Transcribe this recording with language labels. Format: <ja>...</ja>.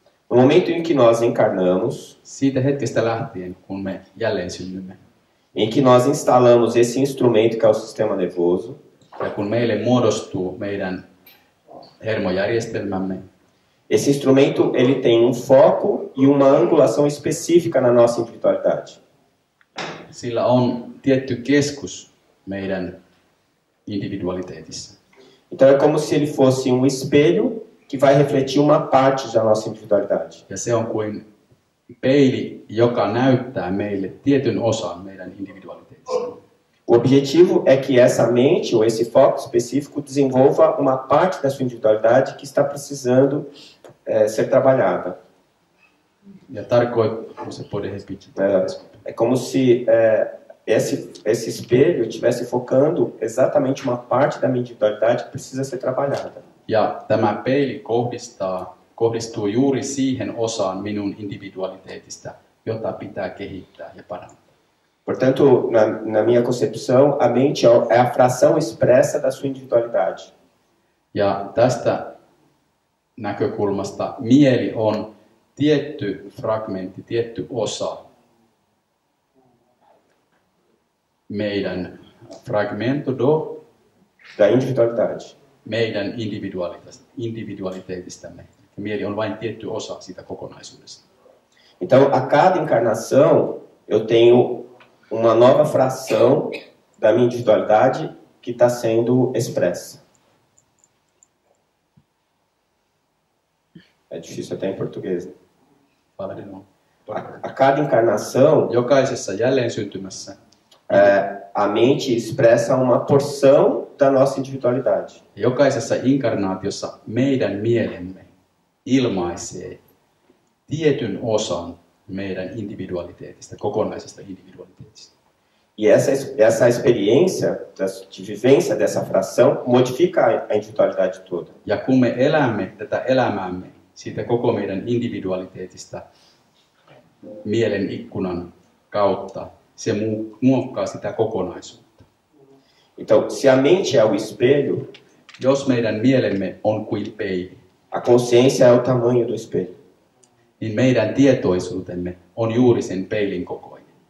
<pt>No momento em que nós encarnamos,</pt> <fi>Siitä hetkestä lähtien, kun me jälleen synnymme.</fi> <pt>em que nós instalamos esse instrumento que é o sistema nervoso,</pt> <fi>Ja kun meille muodostuu meidän hermojärjestelmämme,</fi> <pt>esse instrumento ele tem um foco e uma angulação específica na nossa individualidade.</pt> <fi>sillä on tietty keskus meidän individualiteetissa.</fi> <pt>Então é como se ele fosse um espelho que vai refletir uma parte da nossa individualidade.</pt> <fi>Ja se on kuin peili, joka näyttää meille tietyn osan meidän individualiteetista.</fi> <pt>O objetivo é que essa mente ou esse foco específico desenvolva uma parte da sua individualidade que está precisando ser trabalhada. Ja você pode repetir? É como se esse espelho estivesse focando exatamente uma parte da minha individualidade que precisa ser trabalhada.</pt> <fi>Ja tämä peili kohdistuu juuri siihen osaan minun individualiteetista, jota pitää kehittää ja parantaa.</fi> <pt>Portanto, na minha concepção, a mente é a fração expressa da sua individualidade.</pt> <fi>Ja tästä näkökulmasta mieli on tietty fragmentti, tietty osa meidän fragmento</fi> <pt>da individualidade.</pt> <fi>meidän individualiteetistämme. Mieli on vain tietty osa siitä kokonaisuudesta.</fi> <pt>Então, a cada encarnação, eu tenho uma nova fração da minha individualidade que está sendo expressa. É difícil até em português. Fala de novo. A cada encarnação,</pt> <fi>Jokaisessa jälleen syntymässä</fi> <pt>a mente expressa uma porção da nossa individualidade.</pt> <fi>jokaisessa inkarnaatiossa meidän mielemme ilmaisee tietyn osan meidän individualiteetista, kokonaisesta individualiteetista.</fi> <pt>E essa experiência de vivência dessa fração modifica a individualidade toda.</pt> <fi>Ja kun me elämme tätä elämäämme siitä koko meidän individualiteetista mielen ikkunan kautta, se muokkaa sitä kokonaisuutta.</fi> <pt>Então, se a mente é o espelho,</pt> <fi>Jos meidän mielemme on kuin peili,</fi> <pt>a consciência é o tamanho do espelho.</pt> <fi>niin meidän tietoisuutemme on juuri sen peilin kokoinen.</fi>